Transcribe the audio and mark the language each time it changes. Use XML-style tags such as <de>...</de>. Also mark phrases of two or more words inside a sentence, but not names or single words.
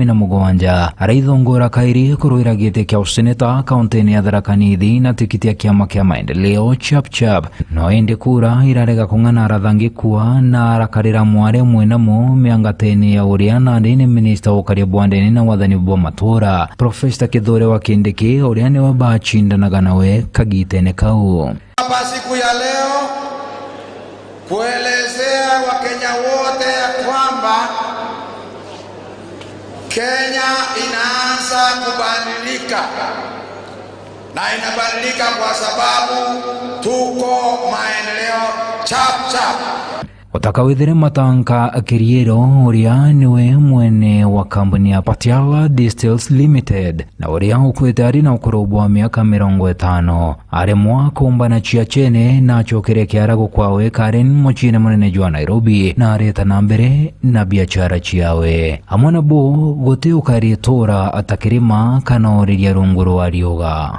<thk>17 araithongora kairi kuruira gite kia useneta kaunti ya Tharaka Nithi na tikitia kiama kia maendeleo chap no ende kura irarega kung'ana arathangi kuwa na arakarira mware mwenamo miangatene ya uriana ndini minister ukaria bwandeni na wathani bwa matura Professor Kithore wa Kindiki uriane wa bachindanaga nawe kagitene kau.</thk> <sw>Hapa siku ya leo kuelezea Wakenya wote ya kwamba Kenya inaanza kubadilika na inabadilika kwa sababu tuko maendeleo chap.</sw> <thk>Utakawithire Matanka Kiriero uria niwe mwene wa kampuni ya Patiala Distils Limited na uria ukwete ari na ukorobu wa miaka 50 aremwa kumbana chia chene na chokere kiara gukwawe Karen muchine munene jwa Nairobi na areta na mbere na biachara chiawe amwana bo gote ukaritora atakirima kanoriria runguru warioga.</thk>